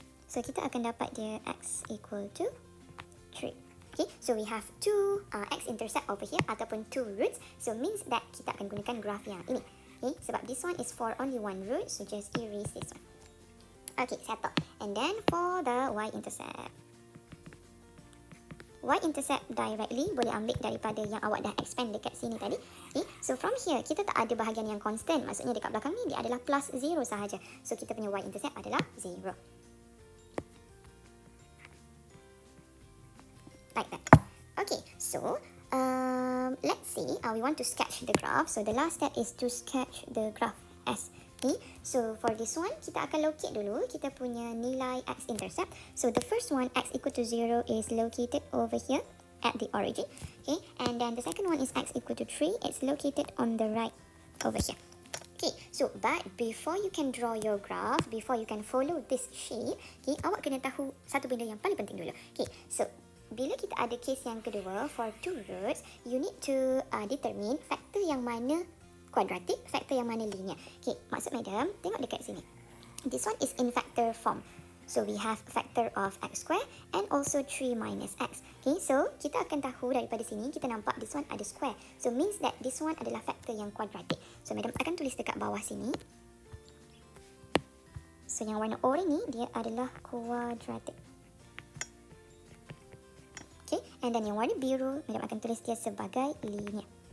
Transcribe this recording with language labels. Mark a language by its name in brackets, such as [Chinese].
[Malay] So kita akan dapat dia x equal to 3. [English] Okay, so we have two x-intercept over here ataupun two roots. So means that [Malay] kita akan gunakan graph yang ini. [English] Okay, sebab this one is for only one root, so just erase this one. Okay, settle. And then for the y-intercept. [Malay] Y-intercept directly boleh ambil daripada yang awak dah expand dekat sini tadi. Okay, so from here, kita tak ada bahagian yang constant. Maksudnya dekat belakang ni, dia adalah plus 0 sahaja. So kita punya y-intercept adalah 0. [English] Like that. Okay, so let's see, we want to sketch the graph. So the last step is to sketch the graph S. Okay, so for this one, [Malay] kita akan locate dulu kita punya nilai x-intercept. [English] So the first one, x equal to 0, is located over here at the origin. Okay, and then the second one is x equal to 3. It's located on the right over here. Okay, so but before you can draw your graph, before you can follow this shape, okay, [Malay] awak kena tahu satu benda yang paling penting dulu. Okay, so bila kita ada case yang kedua, [English] for two roots, you need to determine [Malay] faktor yang mana kuadratik, faktor yang mana linear. Okay, maksud madam, tengok dekat sini. [English] This one is in factor form. So we have factor of x square and also 3 minus x. [Malay] Okay, so kita akan tahu daripada sini, kita nampak this one ada square. [English] So means that this one [Malay] adalah factor yang kuadratik. So madam akan tulis dekat bawah sini. So yang warna orange ni dia adalah kuadratik. [English] Okay, and then [Malay] yang warna biru madam akan tulis dia sebagai linear.